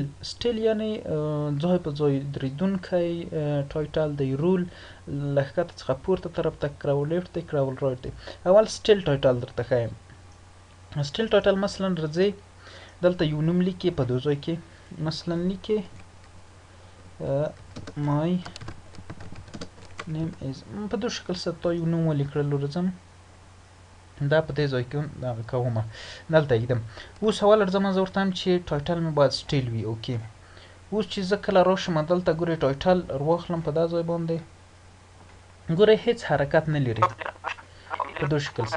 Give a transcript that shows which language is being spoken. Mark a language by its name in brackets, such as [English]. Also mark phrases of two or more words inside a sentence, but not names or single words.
[Pashto] سټیل یعنې ځای په ځای درېدونکی ټایټل دی. رول له ښکته څخه پورته طرف ته [English] crawl left [Pashto] دی، [English] crawl right [Pashto] دی. اول [English] still title [Pashto] درته ښیم. [English] still title [Pashto] مثلا راځئ دلته یو نوم لیکې په دو ځای کې. مثلا لیکې [English] my name is [Pashto] په دو شکل سره تا یو نوم ولیکلو. راځم دا په دې ځای کې دغه کوم، دلته ایږدم. اوس اول راځم زه ورته وایم چې ټایټل مې باید سټیل وي. اوکې، اوس چې زه کله راشم دلته ګورئ ټایټل واخلم په دا ځای باندې، ګورئ هېڅ حرکت نه لري په دو شکل سره.